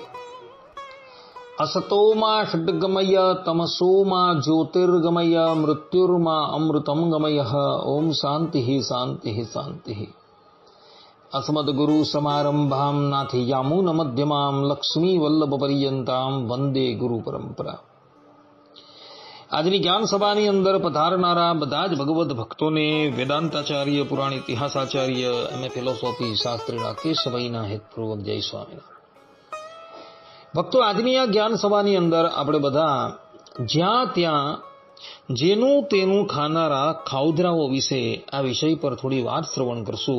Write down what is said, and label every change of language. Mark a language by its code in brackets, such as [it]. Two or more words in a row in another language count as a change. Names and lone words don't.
[sa] असतो मा षड्गमय तमसो मा ज्योतिर्गमय मृत्युर्मा अमृतं गमय। ओम शांति शांति शांति। अस्मद्गुरु समारंभां नाथयामुन मध्यमां लक्ष्मी वल्लभ पर्यंतां वंदे गुरु परंपरा। [gu] આજની જ્ઞાન સભાની અંદર પધારનારા બધા જ ભગવદ ભક્તોને વેદાંતાચાર્ય, પુરાણ ઇતિહાસાચાર્ય, એમએ ફિલોસોફી શાસ્ત્રીના કેશભાઈના હેતપૂર્વક જય સ્વામિનારાયણ। ભક્તો, આજની આ જ્ઞાન સભાની અંદર આપણે બધા જ્યાં ત્યાં જેનું તેનું ખાનારા ખાઉધરાઓ વિશે આ વિષય પર થોડી વાત શ્રવણ કરશું।